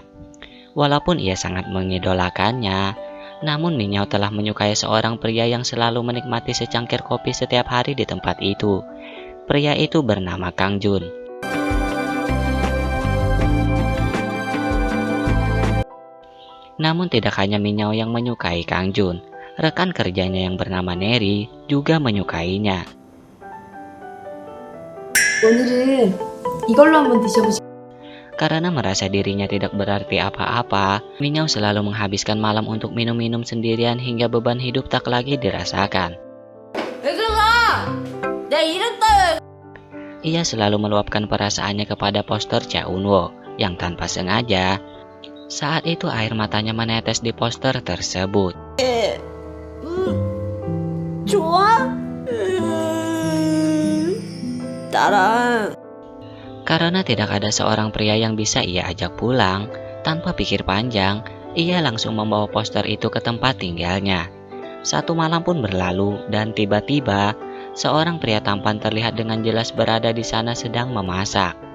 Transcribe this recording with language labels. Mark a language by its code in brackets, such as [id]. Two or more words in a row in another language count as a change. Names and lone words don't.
[id] Walaupun ia sangat mengidolakannya, namun Minyao telah menyukai seorang pria yang selalu menikmati secangkir kopi setiap hari di tempat itu. Pria itu bernama Kang Jun. Namun tidak hanya Minyao yang menyukai Kang Jun, rekan kerjanya yang bernama Neri juga menyukainya. [ko] 오늘은 이걸로 한번 드셔보세요. [id] Karena merasa dirinya tidak berarti apa-apa, Minyao selalu menghabiskan malam untuk minum-minum sendirian hingga beban hidup tak lagi dirasakan. [ko] 왜 그러나? 내 이름 따위. [id] Ia selalu meluapkan perasaannya kepada poster Cha Eun-woo yang tanpa sengaja, saat itu air matanya menetes di poster tersebut. [ko] 좋아? 나랑 [id] Karena tidak ada seorang pria yang bisa ia ajak pulang, tanpa pikir panjang, ia langsung membawa poster itu ke tempat tinggalnya. Satu malam pun berlalu dan tiba-tiba seorang pria tampan terlihat dengan jelas berada di sana sedang memasak.